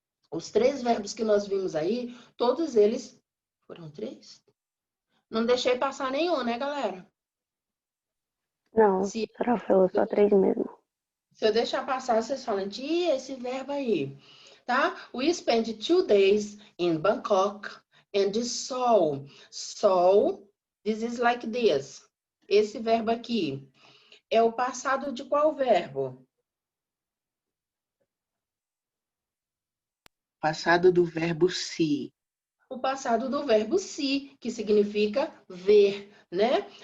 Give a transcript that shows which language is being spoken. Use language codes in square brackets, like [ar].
[pt] Os 3 verbos que nós vimos aí, todos eles... Foram 3? Não deixei passar nenhum, né, galera? Não, a senhora falou só 3 mesmo. Se eu deixar passar, vocês falam, tia, esse verbo aí, tá? [en] We spent 2 days in Bangkok and saw. Saw, this is like this. [pt] Esse verbo aqui é o passado de qual verbo? Passado do verbo see. O passado do verbo see, que significa ver, né?